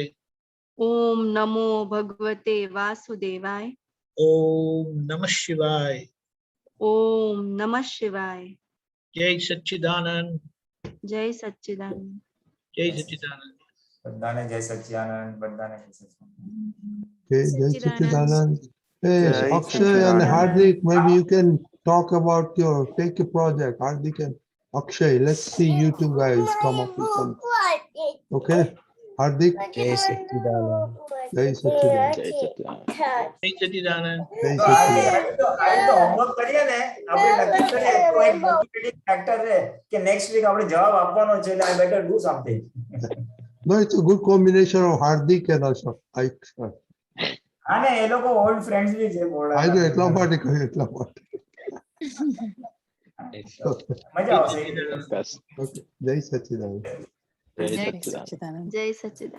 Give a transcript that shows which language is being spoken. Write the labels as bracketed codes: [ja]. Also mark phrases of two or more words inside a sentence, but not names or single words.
[sa] ઓમ નમો ભગવતે વાસુદેવાય. ઓમ નમઃ શિવાય. ઓમ નમઃ શિવાય. [gu] જય સચ્ચિદાનંદ. જય સચ્ચિદાનંદ. જય સચ્ચિદાનંદ. બધાને જય સચ્ચિદાનંદ. બધાને જય સચ્ચિદાનંદ. [en] Okay. [gu] જય સચ્ચિદાનંદ. [en] Hey, Jai Akshay and Satchidanand. Hardik, maybe you can talk about take a project. Hardik and Akshay, let's see you two guys come up with something. Okay. Hardik. [gu] જય સચ્ચિદાનંદ. જય સચ્ચિદાનંદ. જય સચ્ચિદાનંદ. જય સચ્ચિદાનંદ. Jai તો આજે Satchidanand. હોમવર્ક કરીએ ને આપણે નક્કી કરીએ તો એક [en] motivating factor [gu] છે કે [en] next week [gu] આપણે જવાબ આપવાનો છે એટલે [en] I better do something. No, it's a good combination of Hardik and Ashok. [gu] હા ને એ લોકો [en] old friends [gu] બી છે બોલા. એટલા માટે કહ્યું એટલા માટે. મજા આવશે. ચોક્કસ. [en] Okay. [gu] જય સચ્ચિદાનંદ. જય જય સચ્ચિદાનંદ. સચ્ચિદાનંદ. જય સચ્ચિદાનંદ.